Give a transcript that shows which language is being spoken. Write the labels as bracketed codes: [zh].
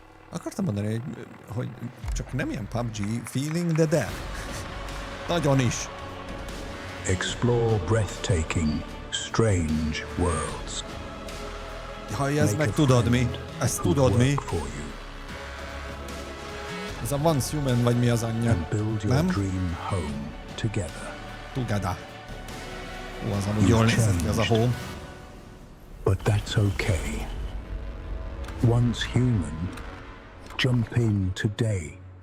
[hu] Akartam mondani, hogy csak nem ilyen PUBG feeling, de. Nagyon is. [en] Explore breathtaking, strange worlds. [hu] Hallj, ez meg tudod mi? Ezt tudod mi? Ez a Once Human, vagy mi az anyja? Nem? [en] Together. [hu] Ó, az amúgy jól nézett ki, az a Home. [en] but that's okay. Once human, jump in today.